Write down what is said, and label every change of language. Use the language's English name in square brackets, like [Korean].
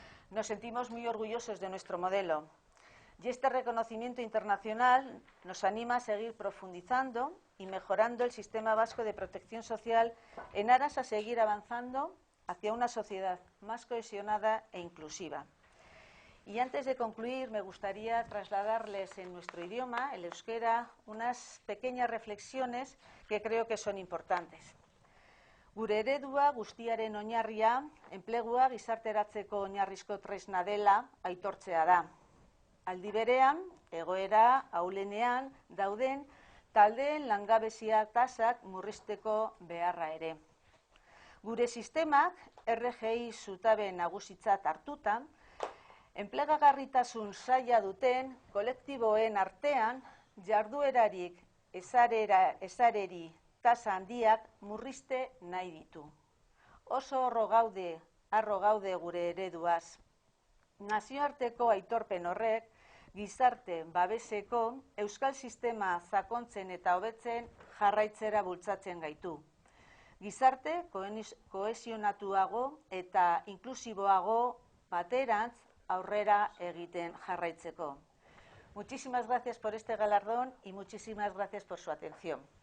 [Spanish] Nos sentimos muy orgullosos de nuestro modelo y este reconocimiento internacional nos anima a seguir profundizando y mejorando el sistema vasco de protección social en aras a seguir avanzando hacia una sociedad más cohesionada e inclusiva. Y antes de concluir, me gustaría trasladarles en nuestro idioma, el euskera, unas pequeñas reflexiones que creo que son importantes. [Basque] Gure eredua guztiaren oinarria, enplegua gizarteratzeko oinarrizko tresna dela aitortzea da. Aldi berean, egoera ahulenean dauden taldeen langabezia tasak murrizteko beharra ere. Gure sistemak RGI zutabe nagusitzat hartuta, enplegagarritasun zaila duten kolektiboen artean jarduerarik ezareri tasa handiak murrizte nahi ditu. Oso harro gaude gure ereduaz. Nazioarteko aitorpen horrek gizarte babeseko euskal sistema sakontzen eta hobetzen jarraitzera bultzatzen gaitu. Gizarte kohesionatuago eta inklusiboago baterantz aurrera egiten jarraitzeko. [Spanish] Muchísimas gracias por este galardón y muchísimas gracias por su atención.